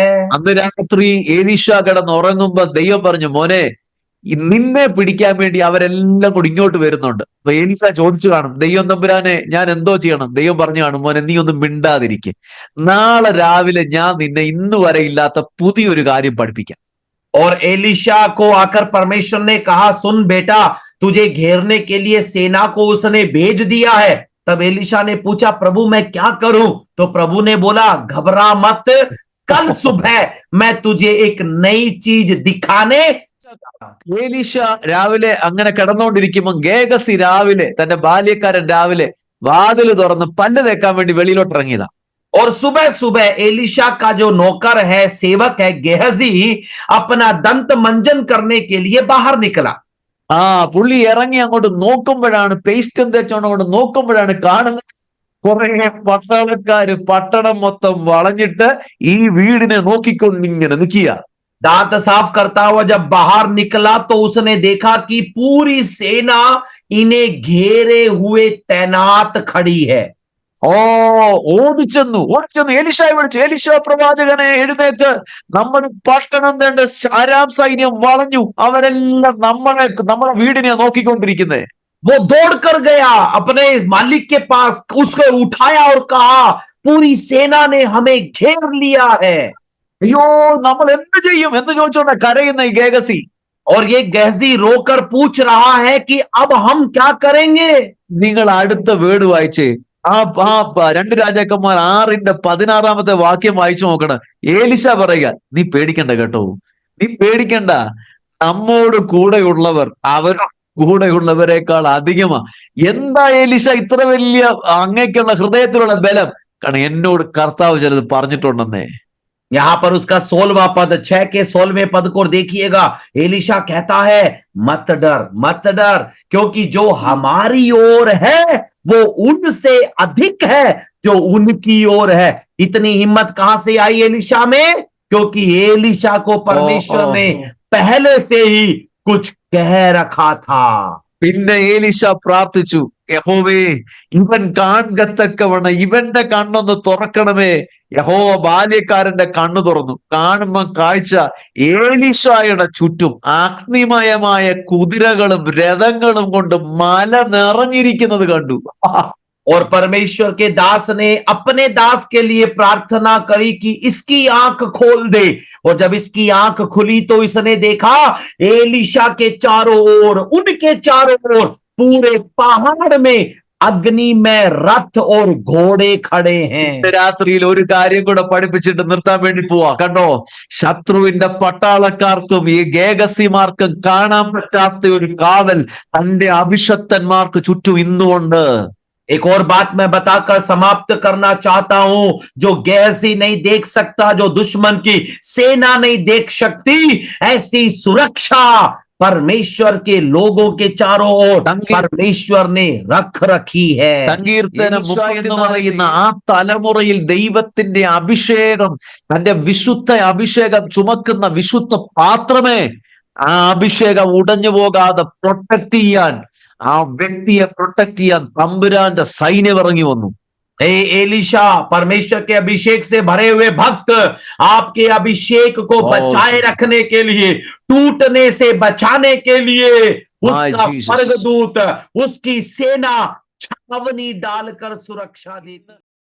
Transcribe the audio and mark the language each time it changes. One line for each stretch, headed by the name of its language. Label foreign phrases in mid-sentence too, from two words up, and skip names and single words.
Malayalam: അന്ന് രാത്രി എലീശ കിടന്ന് ഉറങ്ങുമ്പോ ദൈവം പറഞ്ഞു, മോനെ നിന്നെ പിടിക്കാൻ വേണ്ടി അവരെല്ലാം കൂടി ഇങ്ങോട്ട് വരുന്നുണ്ട്. അപ്പൊ എലീശ ചോദിച്ചു കാണും, ദൈവം തമ്പുരാനെ ഞാൻ എന്തോ ചെയ്യണം? ദൈവം പറഞ്ഞു കാണും, മോനെ നീ ഒന്നും മിണ്ടാതിരിക്കെ, നാളെ രാവിലെ ഞാൻ നിന്നെ ഇന്ന് വരെ ഇല്ലാത്ത പുതിയൊരു കാര്യം പഠിപ്പിക്കാം.
Hindi: और एलिशा को आकर परमेश्वर ने कहा, सुन बेटा, तुझे घेरने के लिए सेना को उसने भेज दिया है. तब एलिशा ने पूछा, प्रभु मैं क्या करूं? तो प्रभु ने बोला, घबरा मत, कल सुबह मैं तुझे एक नई चीज दिखाने.
Malayalam: എലീശ രാവിലെ അങ്ങനെ കിടന്നുകൊണ്ടിരിക്കുമ്പോൾ ഗേഹസി രാവിലെ, തന്റെ ബാല്യക്കാരൻ രാവിലെ വാതിൽ തുറന്ന് പല്ല് തേക്കാൻ വേണ്ടി വെളിയിലോട്ട് ഇറങ്ങിയതാ.
Hindi: और सुबह सुबह एलिशा का जो नौकर है, सेवक है गेहजी, अपना दंत मंजन करने के लिए बाहर निकला.
Malayalam: ആ പുള്ളി ഇറങ്ങി അങ്ങോട്ട് നോക്കുമ്പോഴാണ്, പേസ്റ്റും തേച്ചോണ്ട് അങ്ങോട്ട് നോക്കുമ്പോഴാണ് കാണുന്നത് കുറെ പട്ടാളക്കാര് പട്ടണം മൊത്തം വളഞ്ഞിട്ട് ഈ വീടിനെ നോക്കിക്കൊണ്ട് ഇങ്ങനെ നിൽക്കുക.
Hindi: दांत साफ करता हुआ जब बाहर निकला तो उसने देखा कि पूरी सेना इन्हें घेरे हुए तैनात खड़ी है.
Malayalam: ഓടിച്ചെന്നു എലീശയെ വിളിച്ചു, എലീശ പ്രവാചകനെ എഴുന്നേറ്റ്, നമ്മുടെ പട്ടണം തന്റെ അരാം സൈന്യം വളഞ്ഞു, അവരെല്ലാം നമ്മുടെ വീടിനെ നോക്കിക്കൊണ്ടിരിക്കുന്നേ.
Hindi: वो दौड़ कर गया अपने मालिक के पास, उसको उठाया और कहा, पूरी सेना ने हमें घेर लिया है.
Malayalam: അയ്യോ നമ്മൾ എന്ത് ചെയ്യും എന്ന് ചോദിച്ചോണ്ട കരയുന്ന ഈ ഗേഹസി.
Hindi: और ये गहजी रोकर पूछ रहा है कि अब हम क्या करेंगे।
Malayalam: നിങ്ങൾ അടുത്ത വേർഡ് വായിച്ചേ. രണ്ട് രാജാക്കന്മാർ 6:16 വാക്യം വായിച്ചു നോക്കണം. ഏലിശ പറയുക, നീ പേടിക്കണ്ട കേട്ടോ, നീ പേടിക്കണ്ട, നമ്മോട് കൂടെയുള്ളവർ അവർ കൂടെയുള്ളവരെക്കാൾ അധികമാ. എന്താ ഏലിശ ഇത്ര വലിയ അങ്ങേക്കുള്ള ഹൃദയത്തിലുള്ള ബലം? കാരണം എന്നോട് കർത്താവ് ചിലത് പറഞ്ഞിട്ടുണ്ടെന്നേ.
Hindi: यहां पर उसका 16वां पद, 6 के 16वें पद को देखिएगा। एलिशा कहता है मत डर, मत डर, क्योंकि जो हमारी ओर है वो उनसे अधिक है जो उनकी ओर है। इतनी हिम्मत कहां से आई एलिशा में? क्योंकि एलिशा को परमेश्वर ने पहले से ही कुछ कह रखा था।
Malayalam: പിന്നെ ഏലിശ പ്രാർത്ഥിച്ചു, യഹോവേ ഇവൻ കാണത്തക്കവണ്ണം ഇവന്റെ കണ്ണൊന്ന് തുറക്കണമേ. യഹോവ ബാല്യക്കാരന്റെ കണ്ണു തുറന്നു. കാണുമ്പോ കാഴ്ച ഏലിശായുടെ ചുറ്റും അഗ്നിമയമായ കുതിരകളും രഥങ്ങളും കൊണ്ട് മല നിറഞ്ഞിരിക്കുന്നത് കണ്ടു.
Hindi: और परमेश्वर के दास ने अपने दास के लिए प्रार्थना करी कि इसकी आंख खोल दे। और जब इसकी आंख खुली तो इसने देखा एलिशा के चारों ओर, उनके चारों ओर पूरे पहाड़ में अग्नि में रथ और घोड़े खड़े हैं।
Malayalam: രാത്രിയിൽ ഒരു കാര്യം കൂടെ പഠിപ്പിച്ചിട്ട് നിർത്താൻ വേണ്ടി പോവാ. കണ്ടോ, ശത്രുവിന്റെ പട്ടാളക്കാർക്കും ഈ ഗേഗസിമാർക്കും കാണാൻ പറ്റാത്ത ഒരു കാവൽ തന്റെ അഭിഷക്തന്മാർക്ക് ചുറ്റും ഇന്നുകൊണ്ട്.
Hindi: एक और बात मैं बताकर समाप्त करना चाहता हूं। जो गहसी नहीं देख सकता, जो दुश्मन की सेना नहीं देख सकती, ऐसी सुरक्षा परमेश्वर के लोगों के चारों ओर परमेश्वर ने रख रखी है।
Malayalam: സങ്കീർത്തനം 30 എന്ന് പറയുന്ന ആ തലമുറയിൽ ദൈവത്തിന്റെ അഭിഷേകം, തന്റെ വിശുദ്ധ അഭിഷേകം ചുമക്കുന്ന വിശുദ്ധ പാത്രമേ, ആ അഭിഷേകം ഉടഞ്ഞു പോകാതെ പ്രൊട്ടക്ട് ചെയ്യാൻ, ആ വ്യക്തിയെ പ്രൊട്ടക്ട് ചെയ്യാൻ തമ്പുരാന്റെ സൈന്യം ഇറങ്ങി വന്നു.
Hindi: हे एलिशा, परमेश्वर के अभिषेक से भरे हुए भक्त, आपके अभिषेक को बचाए रखने के लिए, टूटने से बचाने के लिए उसका स्वर्गदूत, उसकी सेना छावनी डालकर सुरक्षा देती।